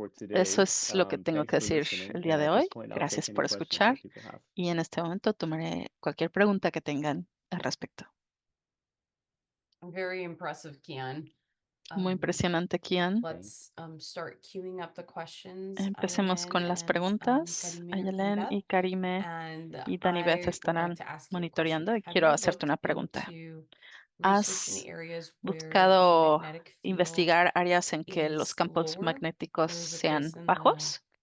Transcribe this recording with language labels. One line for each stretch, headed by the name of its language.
Spanish: Eso es lo que tengo que decir el día de hoy. Gracias por escuchar y en este momento tomaré cualquier pregunta que tengan al respecto.
English: Very impressive, Kian.
Spanish: Muy impresionante, Kian.
English: Let's start queuing up the questions.
Spanish: Empecemos con las preguntas. Ayelen y Karime y Danibeth estarán monitoreando y quiero hacerte una pregunta. ¿Has buscado investigar áreas en que los campos magnéticos sean bajos?